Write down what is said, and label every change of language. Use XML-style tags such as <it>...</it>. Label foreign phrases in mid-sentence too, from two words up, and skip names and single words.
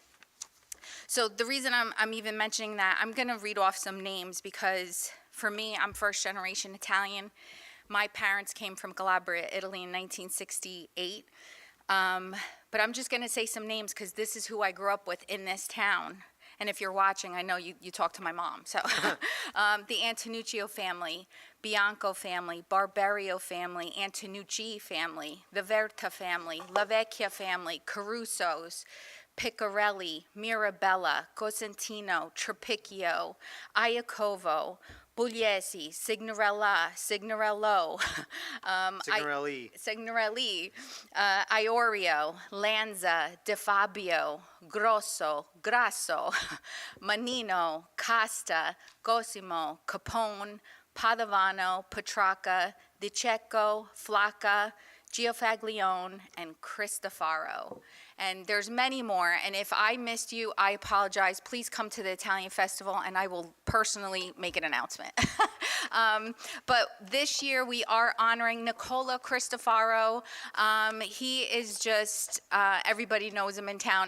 <en>So the reason I'm even mentioning that, I'm going to read off some names because for me, I'm first generation Italian. My parents came from Calabria, Italy in 1968. But I'm just going to say some names because this is who I grew up with in this town. And if you're watching, I know you talk to my mom. So the Antonuccio family, Bianco family, Barberio family, Antonucci family, the Verta family, La Vecchia family, Carusos, Piccarelli, Mirabella, Cosentino, Trapicchio, Iacovo, Pugliese, Signorello, Signorelli, Iorio, Lanza, De Fabio, Grasso, Manino, Costa, Cosimo, Capone, Padovano, Petrarca, Di Cecco, Flacca, Giofaglione, and Cristofaro. And there's many more, and if I missed you, I apologize. Please come to the Italian Festival, and I will personally make an announcement. But this year, we are honoring Nicola Cristofaro. He is just, everybody knows him in town.</en>